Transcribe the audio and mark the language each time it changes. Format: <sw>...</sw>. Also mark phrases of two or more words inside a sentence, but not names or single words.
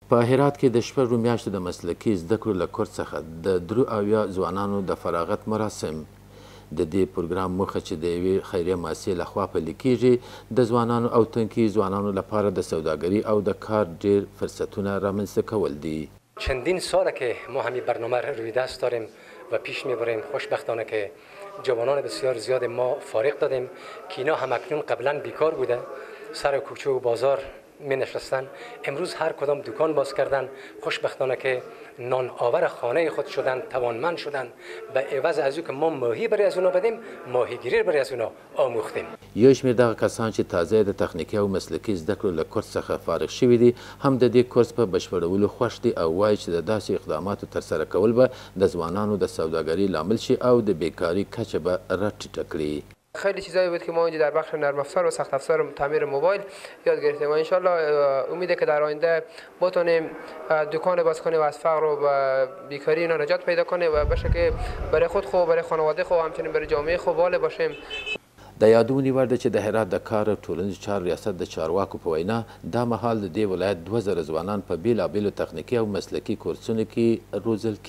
<ps>په هرات کې د شپږو میاشتو د مسلکي زده کړو له کورس څخه د 73 ځوانانو د فراغت مراسم. د دې پروګرام موخه چې د یوې خیریه مؤسسې لخوا پلي کیږي د ځوانانو او تنکي ځوانانو لپاره د سوداګري او د کار ډیر فرصتونه رامنځته کول دي.</ps> <fa>چندین ساله که ما همین برنامه رو روی دست داریم و پیش میبریم. خوشبختانه که جوانان بسیار زیاد ما فارغ دادیم که اینا هم اکنون قبلا بیکار بوده، سر کوچه و بازار می نشستن. امروز هر کدام دکان باز کردن. خوشبختانه که نان آور خانه خود شدن، توانمند شدن. به عوض از که ما ماهی برای از اونا بدیم، ماهیگیری برای از اونا آموختیم.</fa> <ps>یو شمېر دغه کسان چې تازه د تخنیکي او مسلکي زده کړو له کورس څخه فارغ شوي دي هم د دې کورس په بشپړولو خوښ دي او وایي چې د داسې اقداماتو ترسره کول به د ځوانانو د سوداګرۍ لامل شي او د بیکاري کچه به راټیټه کړي.</ps> <fa>خیلی چیزایی بود که ما اینجا در بخش نرم افزار و سخت افزار تعمیر موبایل یاد گرفتیم و انشالله امیده که در آینده بتونیم دکان باز کنیم و از فقر و بیکاری اینا نجات پیدا کنیم و بشه که برای خود خوب، برای خانواده خوب، همچنین برای جامعه خوب والي باشیم.</fa> <ps>د یادونې وړ ده چې د هرات د کار او ټولنیزو چارو ریاست د چارواکو په وینا دا مهال د دې ولایت 2000 ځوانان په بیلابیلو تخنیکي او مسلکي کورسونو کې روزل کیږي.</ps>